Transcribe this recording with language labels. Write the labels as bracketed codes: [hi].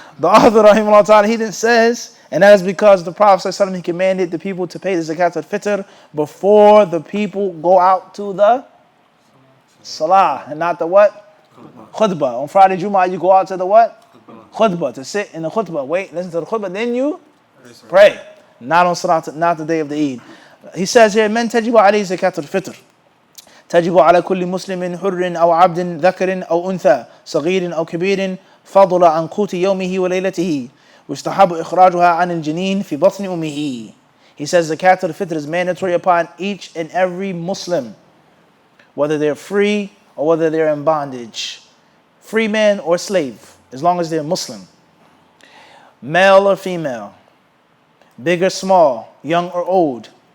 [en] The author, rahimahullah ta'ala, he then says, and that is because the Prophet ﷺ, he commanded the people to pay the Zakatul-Fitr before the people go out to the salah, and not the what? Khutbah. On Friday Jumu'ah, you go out to the what? Khutbah, to sit in the khutbah. Wait, listen to the khutbah, then you pray. Not on salah, not the day of the Eid. He says here, [ar] من تجب عليه زكاة الفطر تجب على كل مسلم حر أو عبد ذكر أو أنثى صغير أو كبير فضل عن قوت يومه وليلته ويستحب إخراجها عن الجنين في بطن أمه. [en] He says Zakatul-Fitr is mandatory upon each and every Muslim, whether they're free or whether they're in bondage, free man or slave, as long as they're Muslim, male or female, big or small, young or old,